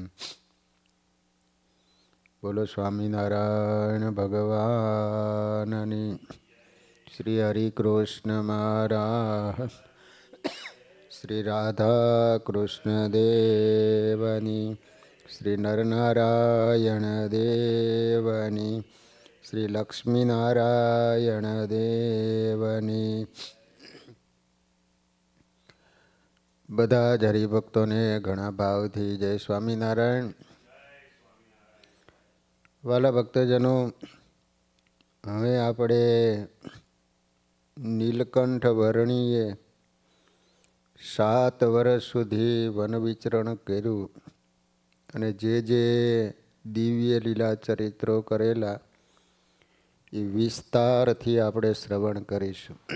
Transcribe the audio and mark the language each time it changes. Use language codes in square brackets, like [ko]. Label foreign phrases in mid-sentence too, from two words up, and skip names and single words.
[gu] બોલો સ્વામીનારાયણ ભગવાનની, શ્રી હરિકૃષ્ણ મહારાજ, શ્રી રાધા કૃષ્ણ દેવની, શ્રી નરનારાયણ દેવની, શ્રી લક્ષ્મીનારાયણ દેવની। બધા જ હરિભક્તોને ઘણા ભાવથી જય સ્વામિનારાયણ. વાલા ભક્તજનો, હવે આપણે નીલકંઠ વર્ણીએ 7 વર્ષ સુધી વન વિચરણ કર્યું અને જે દિવ્ય લીલા ચરિત્રો કરેલા એ વિસ્તારથી આપણે શ્રવણ કરીશું.